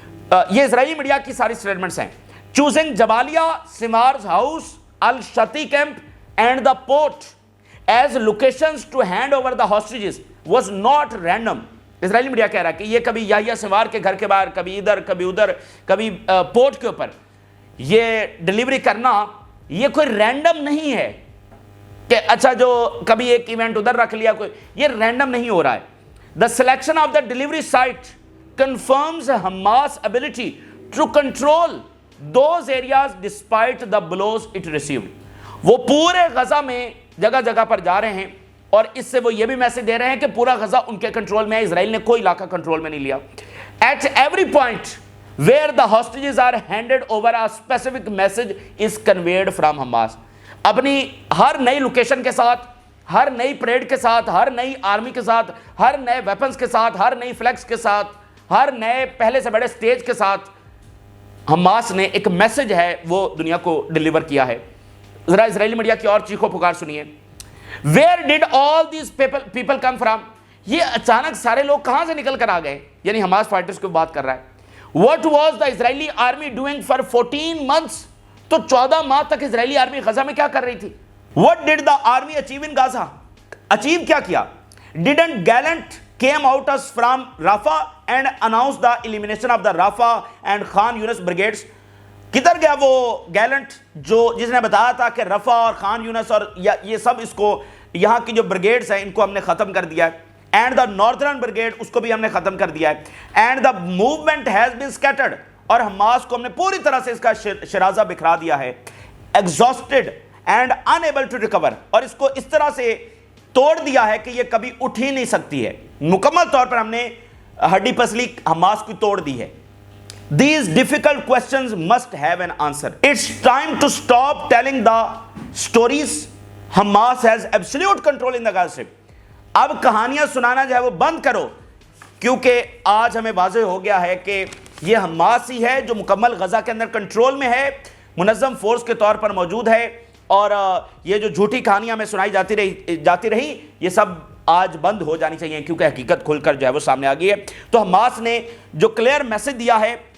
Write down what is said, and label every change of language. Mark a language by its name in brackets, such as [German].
[Urdu] یہ اسرائیلی میڈیا کی ساری سٹیٹمنٹس ہیں. [English] Choosing Jabalia, Samar's house, Al Shati camp and the port as locations to hand over the hostages was not random. [Urdu] Israeli media کہہ رہا ہے کہ یہ کبھی یحییٰ سنوار کے گھر کے باہر, کبھی ادھر, کبھی ادھر, کبھی پورٹ کے اوپر یہ ڈیلیوری کرنا, یہ کوئی رینڈم نہیں ہے کہ اچھا جو کبھی ایک ایونٹ ادھر رکھ لیا, کوئی یہ رینڈم نہیں ہو رہا ہے. [English] The selection of the delivery site confirms Hamas ability to control those areas despite the blows it received. [Urdu] وہ پورے غزہ میں جگہ جگہ پر جا رہے ہیں, اور اس سے وہ یہ بھی میسج دے رہے ہیں کہ پورا غزہ ان کے کنٹرول میں ہے, اسرائیل نے کوئی علاقہ کنٹرول میں نہیں لیا. [English] At every point where the hostages are handed over a specific message is conveyed from Hamas. [Urdu] اپنی ہر نئی لوکیشن کے ساتھ, ہر نئی پریڈ کے ساتھ, ہر نئی آرمی کے ساتھ, ہر نئے ویپنز کے ساتھ, ہر نئی فلیکس کے ساتھ, ہر نئے پہلے سے بڑے سٹیج کے ساتھ حماس نے ایک میسج ہے وہ دنیا کو ڈیلیور کیا ہے. ذرا اسرائیلی میڈیا کی اور چیخو پکار سنیے. [English] Where did all these people come from? [Urdu] یہ اچانک سارے لوگ کہاں سے نکل کر آ گئے, یعنی حماس فائٹرز کو بات کر رہا ہے. [English] What was the Israeli army doing for 14 months [Urdu] تو 14 ماہ تک اسرائیلی آرمی غزہ میں کیا کر رہی تھی؟ [English] What did the army achieve in Gaza? [Urdu] Achieve کیا کیا؟ [English] Didn't Gallant came out us from Rafah and announced the elimination of the Rafah and Khan Yunus brigades. [Urdu] کدھر گیا وہ گیلنٹ جس نے بتایا تھا کہ رفح اور خان یونس اور یہ سب اس کو یہاں کی جو بریگیڈز ہیں ان کو ہم نے ختم کر دیا ہے، [English] and the northern brigade [Urdu] اس کو بھی ہم نے ختم کر دیا ہے، [English] and the movement has been scattered, [Urdu] اور حماس کو ہم نے پوری طرح سے اس کا شرازہ بکھرا دیا ہے، [English] exhausted and unable to recover, [Urdu] اور اس کو اس طرح سے توڑ دیا ہے کہ یہ کبھی اٹھ ہی نہیں سکتی ہے، مکمل طور پر ہم نے ہڈی پسلی حماس کی توڑ دی ہے۔ [English] These difficult questions must have an answer. It's time to stop telling the stories. Hamas has absolute control in the Gaza Strip. [Urdu] اب کہانیاں سنانا جو ہے وہ بند کرو، کیونکہ آج ہمیں واضح ہو گیا ہے کہ یہ حماس ہی ہے جو مکمل غزہ کے اندر کنٹرول میں ہے، منظم فورس کے طور پر موجود ہے، اور یہ جو جھوٹی کہانیاں ہمیں سنائی جاتی رہی یہ سب آج بند ہو جانی چاہیے، کیونکہ حقیقت کھل کر جو ہے وہ سامنے آ گئی ہے۔ تو حماس نے جو کلیئر میسج دیا ہے،